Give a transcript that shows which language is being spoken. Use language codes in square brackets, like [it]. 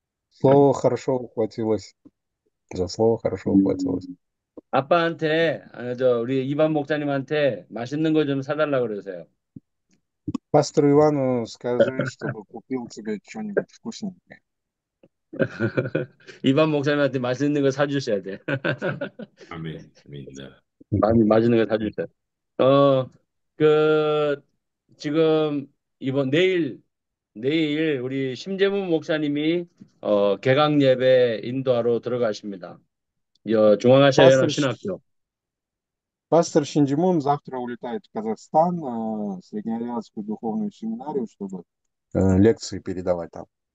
[ru] Слово хорошо ухватилось. За слово хорошо ухватилось. [ko] 아빠한테, 우리 이반 목사님한테 맛있는 거 좀 사달라 그러세요. [ru] Пастору Ивану скажи, чтобы купил тебе что-нибудь вкусненькое. [ko] 이반 목사님한테 맛있는 거 사주셔야 돼. 아멘. 아멘. 네. 맛있는 거 사주셔야 돼. 지금 내일 우리 심재문 목사님이 개강 예배 인도하러 들어가십니다. 중앙아시아 연합 신학교. [ru] Пастор Шинджимун завтра улетает в Казахстан, в Среднеазиатскую духовную семинарию, чтобы лекции передавать там.